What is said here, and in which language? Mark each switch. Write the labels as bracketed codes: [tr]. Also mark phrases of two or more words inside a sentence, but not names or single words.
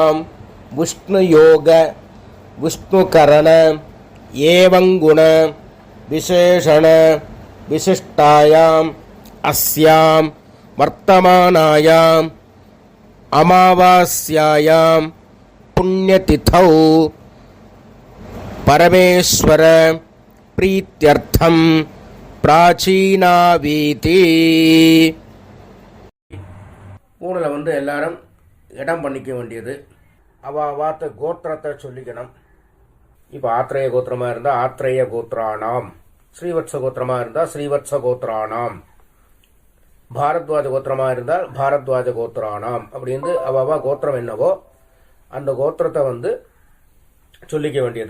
[sa] विष्णुयोग विष्णुकरण एवंगुण विशेषण विशिष्टायाम् अस्यां वर्तमानायाम् अमावास्यायां पुण्यतिथौ परमेश्वर प्रीत्यर्थं प्राचीनावीति. [ta] ஊரில் வந்து எல்லாரும் இடம் பண்ணிக்க வேண்டியது. அவாவாத்த கோத்திரத்தை சொல்லிக்கணும். இப்போ ஆத்ரேய கோத்திரமாக இருந்தால் ஆத்ரேய கோத்ரானாம், ஸ்ரீவத்ச கோத்திரமாக இருந்தால் ஸ்ரீவத்ச கோத்ரானாம், பாரத்வாஜ கோத்திரமாக இருந்தால் பாரத்வாஜ கோத்ரானாம் அப்படின்னு அவாவா கோத்திரம் என்னவோ அந்த கோத்திரத்தை வந்து சொல்லிக்க வேண்டியது.